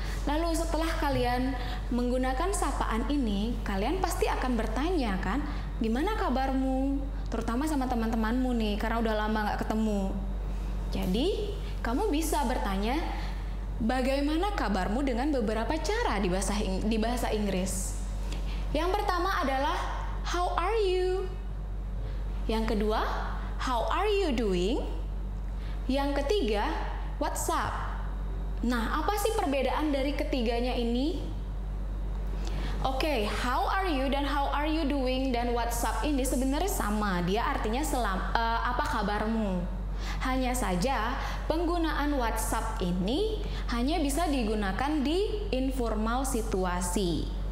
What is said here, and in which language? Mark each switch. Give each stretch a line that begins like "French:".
Indonesian: Lalu setelah kalian menggunakan sapaan ini, kalian pasti akan bertanya kan, gimana kabarmu? Terutama sama teman-temanmu nih, karena udah lama nggak ketemu. Jadi, kamu bisa bertanya, bagaimana kabarmu dengan beberapa cara di bahasa Inggris. Yang pertama adalah
English: how are you?
Indonesian: Yang kedua,
English: how are you doing?
Indonesian: Yang ketiga,
English: what's up?
Indonesian: Nah, apa sih perbedaan dari ketiganya ini? Oke, how are you dan
English: how are you doing
Indonesian: dan what's up ini sebenarnya sama. Dia artinya apa kabarmu? Hanya saja penggunaan WhatsApp ini hanya bisa digunakan di informal situasi.